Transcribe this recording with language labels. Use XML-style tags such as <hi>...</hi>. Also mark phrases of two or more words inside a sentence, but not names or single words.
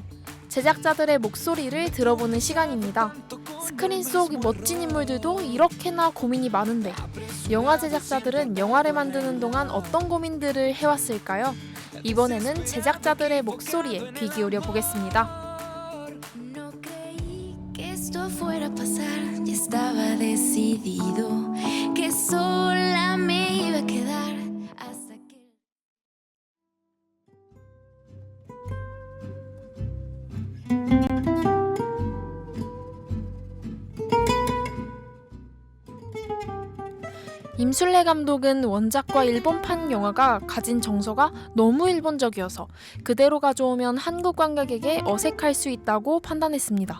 <ko>제작자들의 목소리를 들어보는 시간입니다. 스크린 속 멋진 인물들도 이렇게나 고민이 많은데 영화 제작자들은 영화를 만드는 동안 어떤 고민들을 해왔을까요? 이번에는 제작자들의 목소리에 귀 기울여 보겠습니다.</ko> <es>No creí que esto fuera a pasar. Ya estaba decidido que sola me iba a quedar hasta que.</es> <ko>임술래 감독은 원작과 일본판 영화가 가진 정서가 너무 일본적이어서 그대로 가져오면 한국 관객에게 어색할 수 있다고 판단했습니다.</ko>